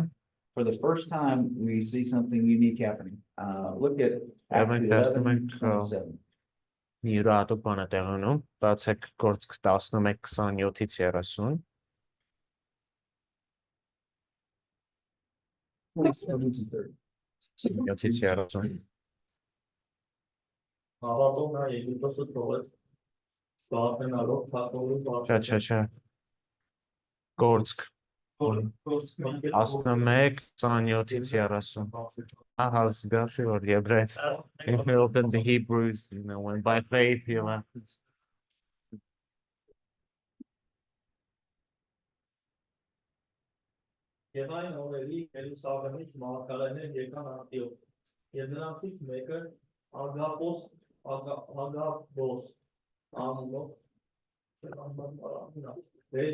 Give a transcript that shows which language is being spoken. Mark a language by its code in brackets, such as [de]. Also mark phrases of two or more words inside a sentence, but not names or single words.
[en] for the first time, we see something unique happening. Look at Acts 11:27. [hy] Մի յուրահատուկ բան է տեղի ունենում, բացեք Գործք 11:27-ից 30։ 7-ից 30։ Հավատով նա Եգիպտոսը թողեց, շահտնալով թագավորի Չէ։ Գործք 11:27-ից 30։ Ահա զգացի որ եբրայց [en] if we open the Hebrews, when by faith he left. [hy] Եվ այն օրերի Երուսաղեմից մարգարեներ եկան Անտիոք, եւ նրանցից մեկը Ագաբոս անունով վեր